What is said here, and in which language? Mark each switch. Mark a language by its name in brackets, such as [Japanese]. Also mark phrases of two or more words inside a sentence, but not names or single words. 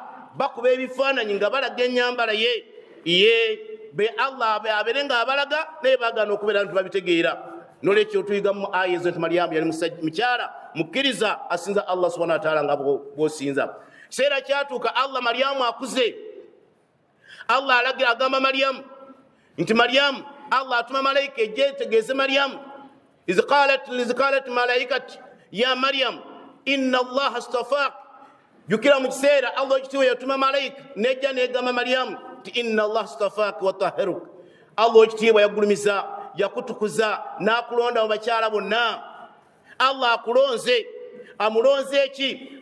[Ganda] Bakuba ebifaananyi nga balaga ennyambala ye be Allah abeere ng'abalaga naye baagana okubeera nti babitegeera. Nolwekyo tuyiga mu aya ezo nti Maryamu yali mukyala mukkiriza asinza Allah [Arabic] سبحانه وتعالى [Ganda] nga bw'osinza. Kiseera kyatuuka Allah Maryamu akuze. Allah alagira agamba Maryamu nti Maryamu Allah atuma malayika ejje tegeeze Maryamu [Arabic] إذ قالت الملائكة يا مريم إن الله اصطفاك. [Ganda] Jukira mu kiseera Allah ekitiibwa yatuma malayika nejja negamba Maryamu nti [Arabic] إن الله اصطفاك وطهرك. [Ganda] Allah ekitiibwa yagulumiza yakutukuza n'akulonda mu bakyala bonna. Allah akulonze. Amulonze eki?